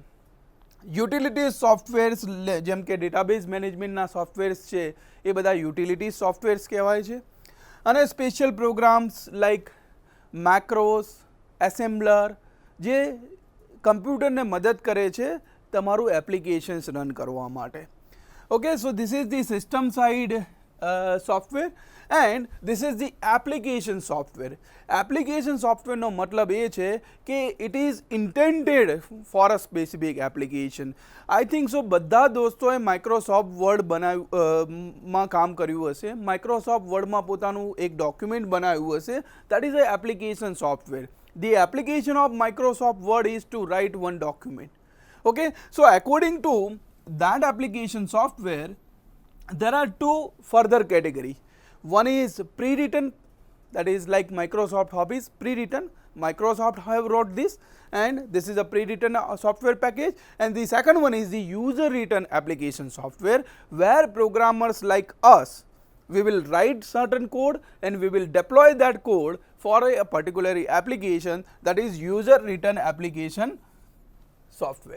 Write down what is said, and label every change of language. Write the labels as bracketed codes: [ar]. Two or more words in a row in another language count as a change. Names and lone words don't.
[en] utilities softwares [gu] જેમ કે ડેટાબેઝ મેનેજમેન્ટના સોફ્ટવેર્સ છે એ બધા [en] utilities softwares [gu] કહેવાય છે. અને [en] special programs like macros, assembler [gu] જે કમ્પ્યુટરને મદદ કરે છે તમારું [en] applications run [gu] કરવા માટે. [en] Okay, so this is the system side software and this is the application software. Application software [gu] નો મતલબ એ છે કે [en] it is intended for a specific application. I think so [gu] બધા દોસ્તોએ માઇક્રોસોફ્ટ વર્ડ માં કામ કર્યું હશે, માઇક્રોસોફ્ટ વર્ડમાં પોતાનું એક ડોક્યુમેન્ટ બનાવ્યું હશે, [en] that is a application software. The application of Microsoft Word is to write one document. Okay, so according to that application software, there are two further category. One is pre-written, that is like Microsoft Office pre-written, Microsoft have wrote this and this is a pre-written software package, and the second one is the user written application software, where programmers like us, we will write certain code and we will deploy that code for a particular application, that is user written application software.